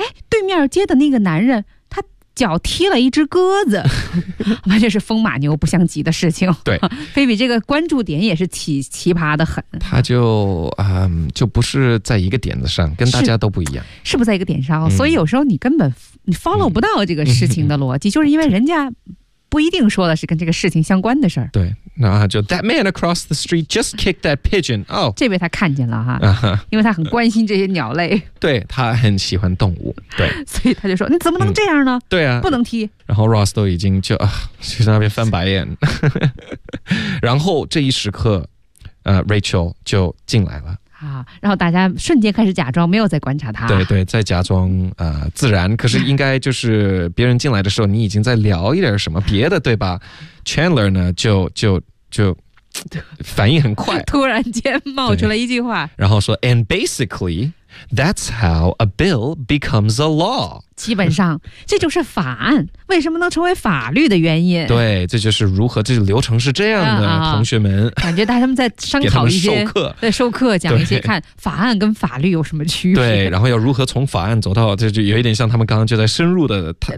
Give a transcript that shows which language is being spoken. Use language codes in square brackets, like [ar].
[zh] 对面街的那个男人他脚踢了一只鸽子完全是风马牛不相及的事情。对， Phoebe 这个关注点也是 奇葩的很，他就不是在一个点子上，跟大家都不一样，是不在一个点上、所以有时候你根本你 follow 不到这个事情的逻辑，就是因为人家不一定说的是跟这个事情相关的事儿。对，那就 [en] That man across the street just kicked that pigeon。 [zh] 这位他看见了哈，因为他很关心这些鸟类，对，他很喜欢动物，对，所以他就说你怎么能这样呢，对啊，不能踢，然后 Ross 都已经就在那边翻白眼然后这一时刻Rachel 就进来了啊，然后大家瞬间开始假装没有在观察他，对对，在假装自然，可是应该就是别人进来的时候你已经在聊一点什么别的，对吧？ Chandler 呢就反应很快，突然间冒出了一句话，然后说 [en] And basically that's how a bill becomes a law， [zh] 基本上这就是法案为什么能成为法律的原因，对，这就是如何这个流程是这样的、同学们感觉大家他们在商讨一些在授课讲一些看法案跟法律有什么区别，对，然后要如何从法案走到，这就有一点像他们刚刚就在深入的